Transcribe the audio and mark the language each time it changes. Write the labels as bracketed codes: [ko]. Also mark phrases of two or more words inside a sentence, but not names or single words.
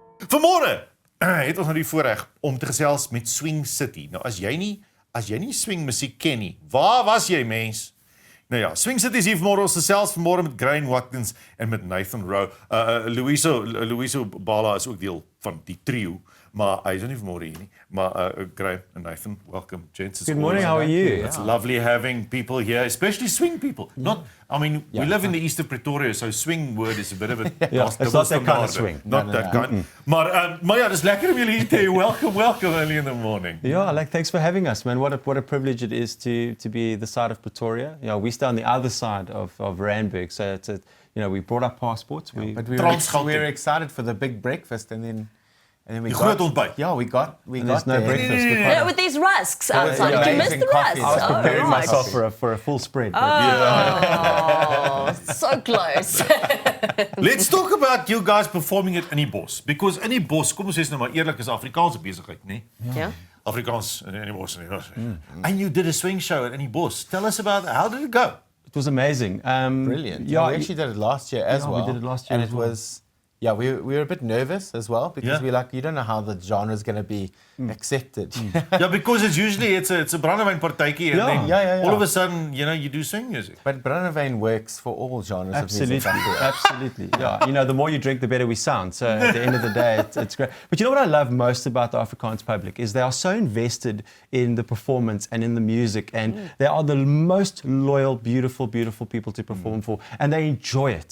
[af] Vanmôre het ons nou die voorreg om te gesels met Swing City. Nou as jy nie swing musiek ken nie, waar was jy mens? Nou ja, Swing City is hier vanmôre, ons gesels vanmôre met Graeme Watkins en met Nathan Rowe. Loyiso Bala is ook deel van die trio, maar hy is nie vanmôre hier nie. [en] Maar Graeme and Nathan, welcome, gents. Good morning, how are you? It's lovely having people here, especially swing people. We live in the east of Pretoria, so swing word is a bit of a... It's not that kind of swing. Not that kind. [af] Maar ja, dis lekker om jullie hier te hê. [en] Welcome early in the morning. Yeah, thanks for having us, man. What a privilege it is to be the side of Pretoria. You know, we stay on the other side of Randburg, so it's we brought our passports. But we were excited for the big breakfast, and then we got Ontbyt. Yeah, we got there's no there. breakfast. Yeah, with these rusks outside. Did you miss the rusks? I was preparing right. myself for a full spread. Oh, so close. Let's talk about you guys performing it [af] in die bos. [en] Because [af] in die bos, kom ons sê nou maar eerlik, is Afrikaanse besigheid, nee? [en] Yeah. [af] Afrikaans in die bos. [en] And you did a swing show [af] in die bos. [en] Tell us about how did it go? It was amazing. Brilliant. Yeah, we actually did it last year as well. We did it last year and as it well. was... Yeah, we were a bit nervous as well because we're like, you don't know how the genre is going to be accepted. Yeah, because it's a [af] brandewyn partytjie [en] and then all of a sudden, you do swing music. But brandewyn works for all genres of music. Absolutely. Yeah, the more you drink, the better we sound. So at the end of the day, it's great. But you know what I love most about the Afrikaans public is they are so invested in the performance and in the music, and they are the most loyal, beautiful people to perform for, and they enjoy it.